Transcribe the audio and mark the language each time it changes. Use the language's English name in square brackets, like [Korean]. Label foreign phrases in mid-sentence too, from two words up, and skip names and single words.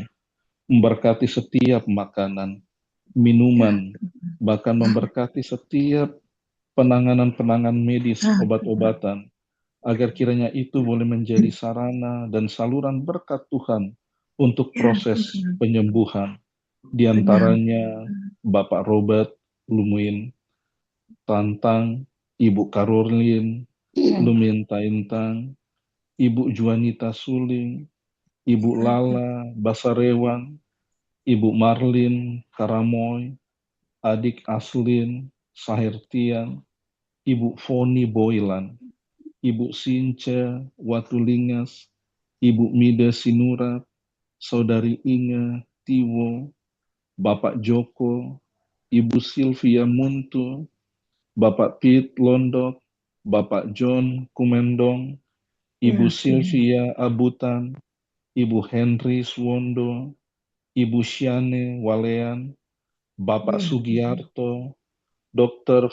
[Indonesian] Memberkati setiap makanan, minuman, bahkan memberkati setiap penanganan-penanganan medis, obat-obatan, agar kiranya itu boleh menjadi sarana dan saluran berkat Tuhan untuk proses penyembuhan. Di antaranya Bapak Robert Lumuin Tantang, Ibu Karolin Lumin Taintang, Ibu Juanita Suling, Ibu Lala Basarewan, Ibu Marlin Karamoy, Adik Aslin Sahirtian, Ibu Foni Boylan, Ibu Sinca Watulingas, Ibu Mida Sinurat, Saudari Inge Tiwo, Bapak Joko, Ibu Sylvia Muntu, Bapak Pete Londok, Bapak John Kumendong, Ibu Sylvia Abutan, Ibu Henry Swondo, Ibu Syane Walean, Bapak Sugiarto, Dr.